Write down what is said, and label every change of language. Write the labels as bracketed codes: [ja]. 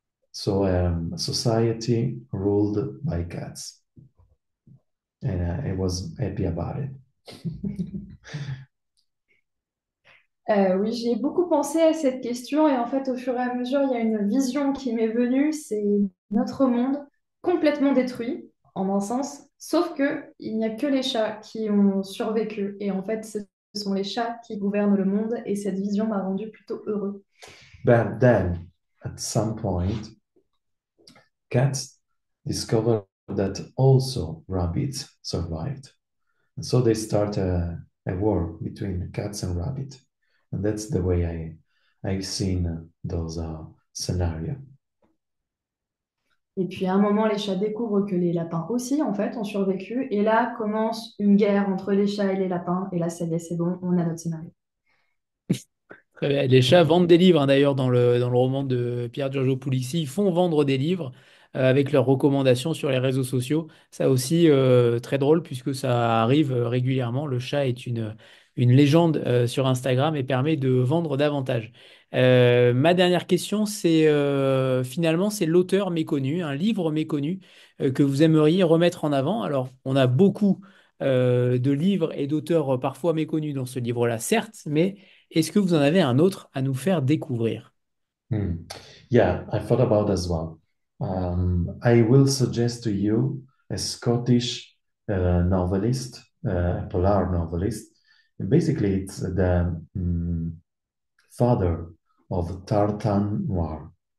[en] So a society ruled by cats, and I was happy about it. [fr] Oui, j'y ai beaucoup pensé à cette question et en fait, au fur et à mesure, il y a une vision qui m'est venue, c'est notre monde complètement détruit, en un sens, sauf que il n'y a que les chats qui ont survécu et en fait, ce sont les chats qui gouvernent le monde et cette vision m'a rendu plutôt heureux. [en] But then, at some point, cats discovered that also rabbits survived. And so they start a war between cats and rabbits. And that's the way I've seen those scenarios. [fr] Et puis à un moment, les chats découvrent que les lapins aussi, en fait, ont survécu. Et là commence une guerre entre les chats et les lapins. Et là, ça y est, c'est bon, on a notre scénario. Très bien. Les chats vendent des livres, hein, d'ailleurs, dans le roman de Piergiorgio Pulixi. Ils font vendre des livres avec leurs recommandations sur les réseaux sociaux. Ça aussi, très drôle, puisque ça arrive régulièrement. Le chat est une légende sur Instagram et permet de vendre davantage. Ma dernière question, c'est finalement, c'est l'auteur méconnu, un livre méconnu que vous aimeriez remettre en avant. Alors, on a beaucoup de livres et d'auteurs parfois méconnus dans ce livre-là, certes, mais est-ce que vous en avez un autre à nous faire découvrir? Hmm. [en] Yeah, I thought about as well. I will suggest to you a Scottish novelist, a polar novelist. And basically, it's the father of tartan noir.